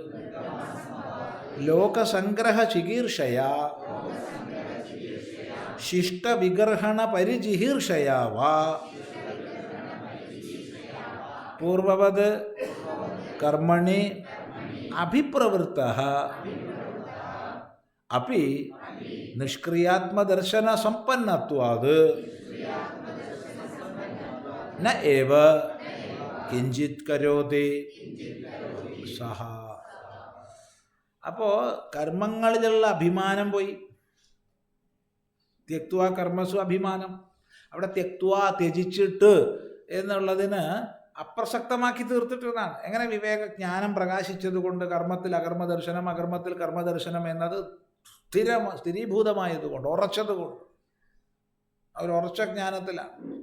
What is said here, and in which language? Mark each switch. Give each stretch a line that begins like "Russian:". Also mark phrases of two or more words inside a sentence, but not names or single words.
Sanskrit: लोकसंग्रह चिकीर्षया शिष्ट विगर्हण परिजिहीर्षया वा पूर्ववद् कर्मणि अभिप्रवृत्तः अपि निष्क्रियात्मदर्शनसम्पन्नत्वाद् न एव किञ्चित् करोति सः.
Malayalam: അപ്പോൾ കർമ്മങ്ങളിലുള്ള അഭിമാനം പോയി.
Sanskrit: ത്യക്ത്വാ കർമ്മസു അഭിമാനം,
Malayalam: അവിടെ ത്യക്ത്വാ ത്യജിച്ചിട്ട് എന്നുള്ളതിന് അപ്രസക്തമാക്കി തീർത്തിട്ടുള്ളതാണ്. എങ്ങനെ വിവേകജ്ഞാനം പ്രകാശിച്ചതുകൊണ്ട് കർമ്മത്തിൽ അകർമ്മദർശനം അകർമ്മത്തിൽ കർമ്മദർശനം എന്നത് സ്ഥിരീഭൂതമായതുകൊണ്ട് ഉറച്ചതുകൊണ്ട് അവർ ഉറച്ച ജ്ഞാനത്തിലാണ്.